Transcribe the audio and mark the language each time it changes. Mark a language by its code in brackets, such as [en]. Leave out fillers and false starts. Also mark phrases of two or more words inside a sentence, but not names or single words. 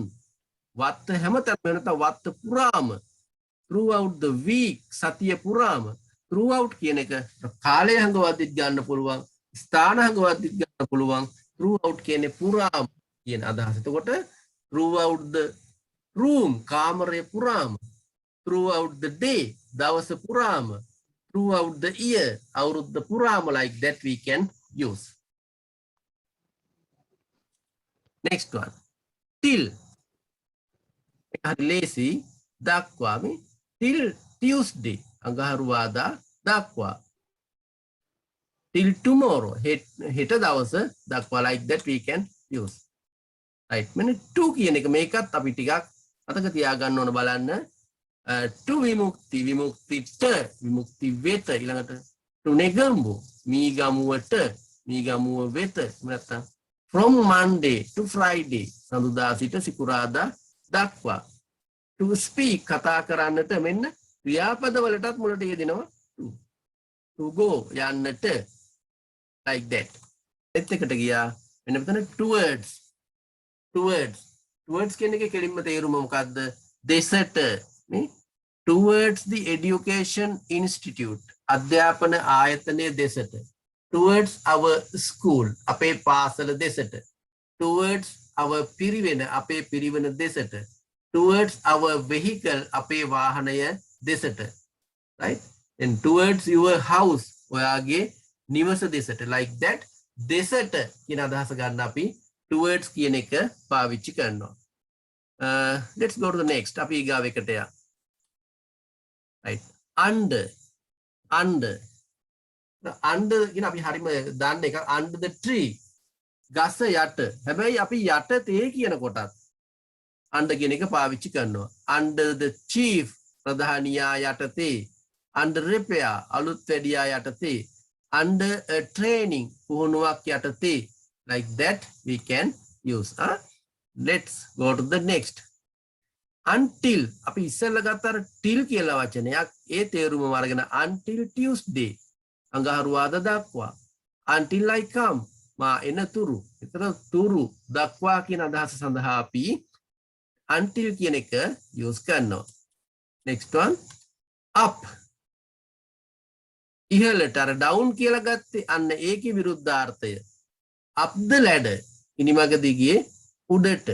[si] වත්ත හැමතැනම නැත්නම් වත්ත පුරාම. [en] throughout the week [si] සතිය පුරාම. throughout කියන එක කාලය හංගවද්දිත් ගන්න පුළුවන්. ස්ථාන හංගවද්දිත් ගන්න පුළුවන්. throughout කියන්නේ පුරාම කියන අදහස. එතකොට [en] throughout the room [si] කාමරය පුරාම. [en] throughout the day [si] දවස පුරාම. [en] throughout the year [si] අවුරුද්ද පුරාම, [en] like that we can use. next one. till. [si] lazy දක්වාමි. [en] till Tuesday [si] අඟහරුවාදා දක්වා. [en] till tomorrow [si] හෙට දවස දක්වා, [en] like that we can use. right. [si] මෙන්න to කියන එක මේකත් අපි ටිකක් අතක තියාගන්න ඕන බලන්න. to විමුක්ති විමුක්තිට විමුක්ති වෙත ඊළඟට to නෙගම්බු මීගමුවට මීගමුව වෙත නැත්නම් [en] from Monday to Friday [si] සඳුදා සිට සිකුරාදා දක්වා. [en] to speak [si] කතා කරන්නට මෙන්න ක්‍රියාපද වලටත් මුලට යෙදෙනවා [en] to go [si] යන්නට, [en] like that. [si] එත් එකට ගියා මෙන්න මෙතන towards කියන එකේ කෙලින්ම තේරුම මොකද්ද? දෙසට නේ. [en] towards the education institute [si] අධ්‍යාපන ආයතනයේ දෙසට. [en] towards our school [si] අපේ පාසල දෙසට. [en] towards our [si] පිරිවෙන අපේ පිරිවෙන දෙසට. [en] towards our vehicle [si] අපේ වාහනය දෙසට. [en] right. and towards your house [si] ඔයාගේ නිවස දෙසට [en] like that [si] දෙසට කියන අදහස ගන්න අපි towards කියන එක පාවිච්චි කරනවා. [en] Let's go to the next. [si] අපි ඊගාව එකට යමු. right under කියන අපි හරිම දාන්න එක [en] under the tree [si] ගස යට. හැබැයි අපි යට තේ කියන කොටත් under කියන එක පාවිච්චි කරනවා. [en] under the chief [si] ප්‍රධානියා යටතේ. [en] under repair [si] අලුත් වැඩියා යටතේ. [en] under a training [si] පුහුණුවක් යටතේ. [en] like that we can use. Let's go to the next. [si] Until අපි ඉස්සෙල්ලා ගත්ත අර till කියලා වචනයක් ඒ තේරුම අරගෙන [en] until Tuesday [si] අඟහරුවාදා දක්වා. [en] until I come [si] මා එනතුරු. එතන තුරු දක්වා කියන අදහස සඳහා අපි until කියන එක use කරනවා. [en] next one up [si] ඉහළට අර down කියලා ගත්තේ අන්න ඒකේ විරුද්ධාර්ථය. [en] up the ladder [si] ඉනිමග දිගේ උඩට.